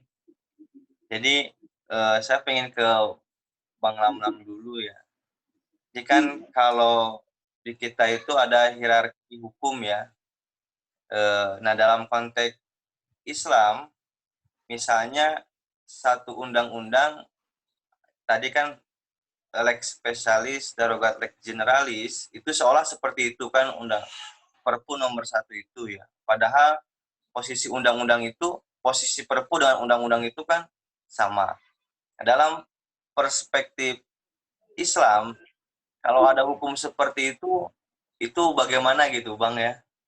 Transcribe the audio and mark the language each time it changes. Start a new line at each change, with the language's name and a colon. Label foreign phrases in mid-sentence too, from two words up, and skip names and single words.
Indonesian: Jadi saya pengen ke Bang Lamlam dulu ya. Jadi kan kalau di kita itu ada hierarki hukum ya. Nah dalam konteks Islam, misalnya satu undang-undang tadi kan
Latin: lex specialis
Indonesian: darurat
Latin: lex generalis
Indonesian: itu seolah seperti itu kan undang Perpu nomor 1 itu ya. Padahal posisi undang-undang itu, posisi Perpu dengan undang-undang itu kan sama. Dalam perspektif Islam, kalau ada hukum seperti itu bagaimana gitu Bang ya?